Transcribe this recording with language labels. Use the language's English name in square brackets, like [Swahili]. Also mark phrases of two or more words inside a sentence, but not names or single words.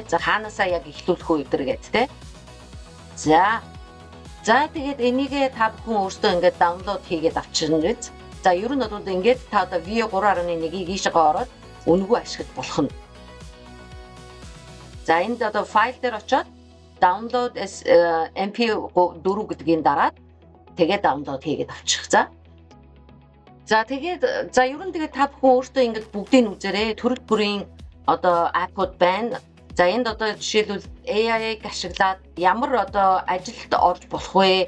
[Mongolian] За хаанаасаа яг эхлүүлэх үү гэдэргээд тий. За тэгээд энийгээ та бүхэн өөрсдөө ингээд download хийгээд авчирна биз. За ер нь бол ингээд та одоо Veo 3.1-ийг ийшээгээ ороод үнэгүй ашиглаж болох нь. За энд одоо файл дээр очоод [English] download as mp4 [Mongolian] гэдгийг дараад тэгээд download хийгээд авчих. За тэгээд ер нь тэгээд та бүхэн өөртөө ингээд бүгдийг нь үзээрэй. Төрөл бүрийн одоо апууд байна. За энд одоо жишээлбэл AI-г ашиглаад ямар одоо ажилд орж болох вэ?